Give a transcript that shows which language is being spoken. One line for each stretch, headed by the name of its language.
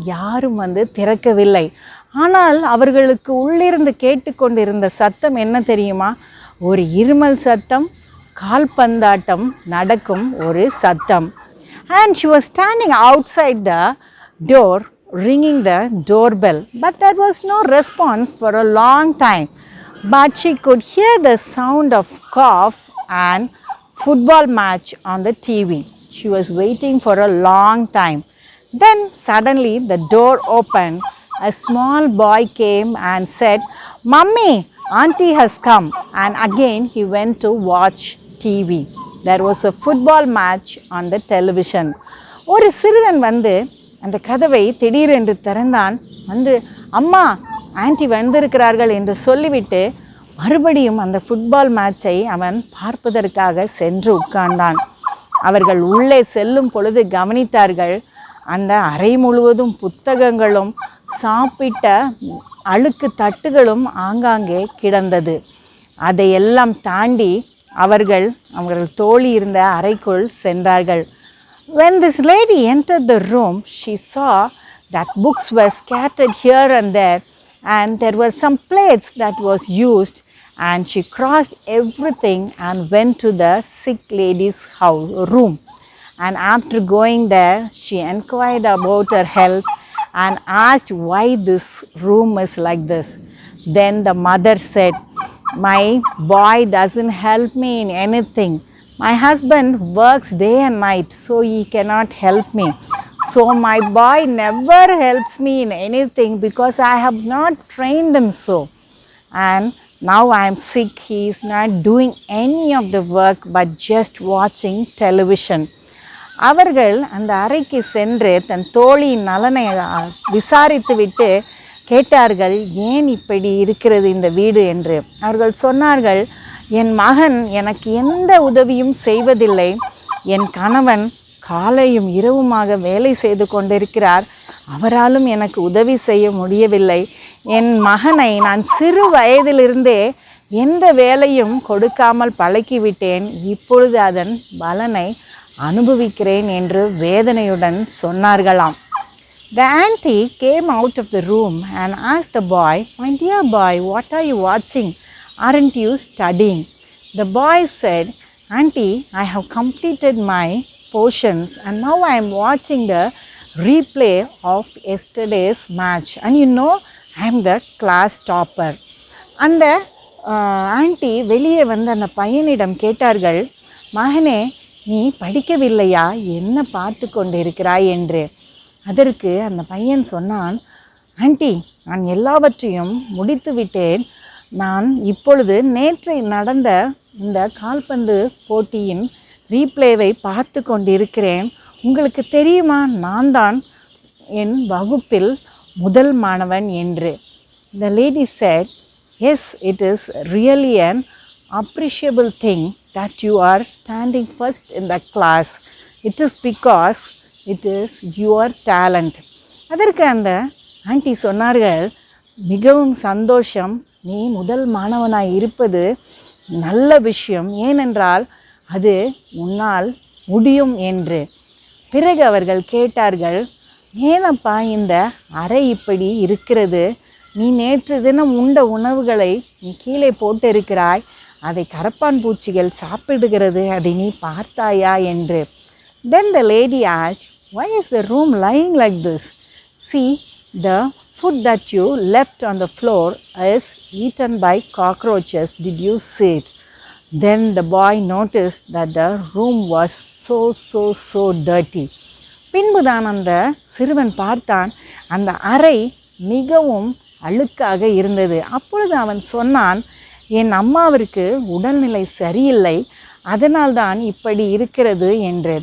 Tamil: யாரும் வந்து திறக்கவில்லை. ஆனால் அவர்களுக்கு உள்ளிருந்து கேட்டுக்கொண்டிருந்த சத்தம் என்ன தெரியுமா? ஒரு இருமல் சத்தம், கால்பந்தாட்டம் நடக்கும் ஒரு சத்தம்.
English: And she was standing outside the door ringing the doorbell, but there was no response for a long time, but she could hear the sound of cough and football match on the TV. She was waiting for a long time. Then suddenly the door opened. A small boy came and said, "Mummy, auntie has come." And again he went to watch TV. There was a football match on the television.
Tamil: ஒரு சிறுவன் வந்து அந்த கதவை திடீரென்று திறந்தான். வந்து, "அம்மா, anti வந்திருக்கிறார்கள்" என்று சொல்லிவிட்டு மறுபடியும் அந்த ஃபுட்பால் மேட்சை அவன் பார்ப்பதற்காக சென்று உட்கார்ந்தான். அவர்கள் உள்ளே செல்லும் பொழுது கவனித்தார்கள், அந்த அறை முழுவதும் புத்தகங்களும் சாப்பிட்ட அழுக்கு தட்டுகளும் ஆங்காங்கே கிடந்தது. அதையெல்லாம் தாண்டி அவர்கள் தோழி இருந்த அறைக்குள் சென்றார்கள்.
English: When this lady entered the room, she saw that books were scattered here and there, and there were some plates that was used, and she crossed everything and went to the sick lady's room. And after going there, she inquired about her health and asked why this room is like this. Then the mother said, "My boy doesn't help me in anything. My husband works day and night, so he cannot help me. So my boy never helps me in anything because I have not trained him so. And now I am sick. He is not doing any of the work but just watching television."
Tamil: அவர்கள் அந்த அறைக்கு சென்று தன் தோழியின் நலனை விசாரித்துவிட்டு கேட்டார்கள், ஏன் இப்படி இருக்கிறது இந்த வீடு என்று. அவர்கள் சொன்னார்கள், என் மகன் எனக்கு எந்த உதவியும் செய்வதில்லை. என் கணவன் காலையும் இரவுமாக வேலை செய்து கொண்டிருக்கிறார். அவராலும் எனக்கு உதவி செய்ய முடியவில்லை. என் மகனை நான் சிறு வயதிலிருந்தே எந்த வேலையும் கொடுக்காமல் பழக்கிவிட்டேன். இப்பொழுது அதன் பலனை அனுபவிக்கிறேன் என்று வேதனையுடன் சொன்னார்களாம்.
English: The auntie came out of the room and asked the boy, "My dear boy, what are you watching? Aren't you studying?" The boy said, "Auntie, I have completed my portions and now I am watching the replay of yesterday's match. And you know, I am the class topper."
Tamil: அந்த aunty வெளியே வந்து அந்த பையனிடம் கேட்டார்கள், மகனே, நீ படிக்கவில்லையா? என்ன பார்த்து கொண்டு இருக்கிறாய் என்று. அதற்கு அந்த பையன் சொன்னான், ஆண்டி, நான் எல்லாவற்றையும் முடித்து விட்டேன். நான் இப்பொழுது நேற்று நடந்த இந்த கால்பந்து போட்டியின் ரீப்ளேவை பார்த்து கொண்டிருக்கிறேன். உங்களுக்கு தெரியுமா, நான் தான் என் வகுப்பில் முதல் மாணவன் என்று.
English: The lady said, "Yes, it is really an appreciable thing that you are standing first in the class. It is because it is your talent."
Tamil: அதற்கு அந்த ஆண்டி சொன்னார்கள், மிகவும் சந்தோஷம், நீ முதல் மாணவனாய் இருப்பது நல்ல விஷயம், ஏனென்றால் அது உன்னால் முடியும் என்று. பிறகு அவர்கள் கேட்டார்கள், ஏனப்பா இந்த அறை இப்படி இருக்கிறது? நீ நேற்று தினம் உண்ட உணவுகளை நீ கீழே போட்டிருக்கிறாய். அதை கரப்பான் பூச்சிகள் சாப்பிடுகிறது, அதை நீ பார்த்தாயா என்று.
English: Then the lady asked, "Why is the room lying like this? See, the food that you left on the floor is eaten by cockroaches. Did you see it?" Then the boy noticed that the room was so dirty.
Tamil: பின்புதான் அந்த சிறுவன் பார்த்தான், அந்த அறை மிகவும் அழுக்காக இருந்தது. அப்பொழுது அவன் சொன்னான், என் அம்மாவிற்கு உடல்நிலை சரியில்லை, அதனால்தான் இப்படி இருக்கிறது என்று.